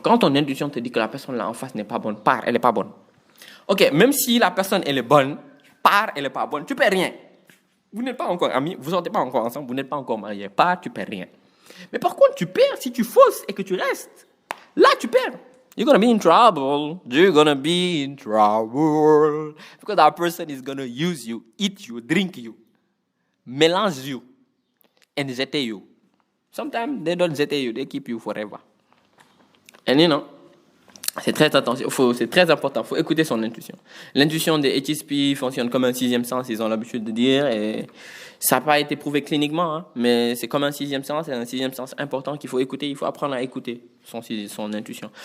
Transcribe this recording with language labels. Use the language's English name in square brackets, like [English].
[French] Quand ton intuition te dit que la personne là en face n'est pas bonne, pars, elle n'est pas bonne. Ok, même si la personne, elle est bonne, pars, elle n'est pas bonne, tu ne perds rien. Vous n'êtes pas encore amis, vous ne sortez pas encore ensemble, vous n'êtes pas encore mariés. Pars, tu ne perds rien. Mais par contre, tu perds si tu fausses et que tu restes. Là, tu perds. [English] You're going to be in trouble. You're going to be in trouble. Because that person is going to use you, eat you, drink you, mélange you, and jeter you. Sometimes they don't jeter you, they keep you forever. [French] And c'est très attention, c'est très important, il faut écouter son intuition. L'intuition des HSP fonctionne comme un sixième sens, ils ont l'habitude de dire, et Ça n'a pas été prouvé cliniquement, hein, mais c'est comme un sixième sens. C'est un sixième sens important qu'il faut écouter. Il faut apprendre à écouter son intuition.